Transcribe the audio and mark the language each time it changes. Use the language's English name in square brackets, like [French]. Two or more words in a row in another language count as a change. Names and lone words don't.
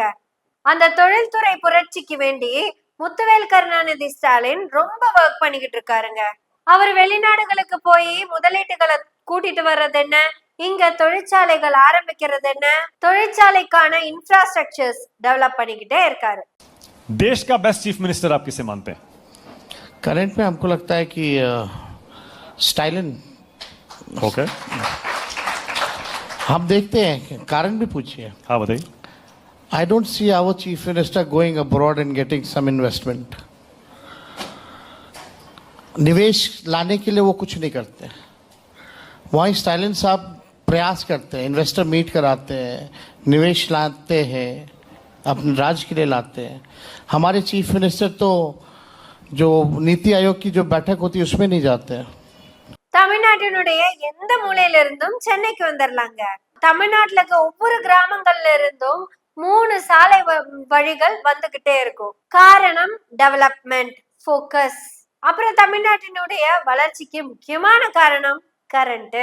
[Tamil] அந்த தொழில்துறை புரட்சிக்கு வேண்டி முத்துவேல் கருணாநிதி ஸ்டாலின் ரொம்ப ஒர்க் பண்ணிக்கிட்டு இருக்காருங்க. அவர் வெளிநாடுகளுக்கு போய் முதலீட்டுகளை கூட்டிட்டு வர்றது என்ன, இங்க தொழிற்சாலைகள் ஆரம்பிக்கிறது என்ன, தொழிற்சாலைக்கான [English] infrastructures develop [Tamil] பண்ணிக்கிட்டே இருக்காரு. [Hindi] देश का [English] best chief minister [Hindi] आप किसे मानते हैं? करंट में हमको लगता है कि स्टालिन। ओके, हम देखते हैं, कारण भी पूछिए। हाँ बताइए। [English] I don't see our chief minister going abroad and getting some investment. [Hindi] निवेश लाने के लिए वो कुछ नहीं करते। वहीं स्टालिन साहब प्रयास करते हैं, [English] investor meet [Hindi] कराते हैं, निवेश लाते हैं, अपने राज्य के लिए लाते हैं। हमारे [English] chief minister [Hindi] तो जो नीति आयोग की जो बैठक होती है उसमें नहीं जाते हैं। [Tamil] தமிழ்நாட்டினுடைய எந்த மூலையில இருந்தும் சென்னைக்கு வந்துடலாங்க. தமிழ்நாட்டுல இருக்க ஒவ்வொரு கிராமங்கள்ல இருந்தும் 3 சாலை வழிகள் வந்துகிட்டே இருக்கும். [English] காரணம் development, focus. [Tamil] அப்புறம் தமிழ்நாட்டினுடைய வளர்ச்சிக்கு முக்கியமான காரணம் கரண்ட்.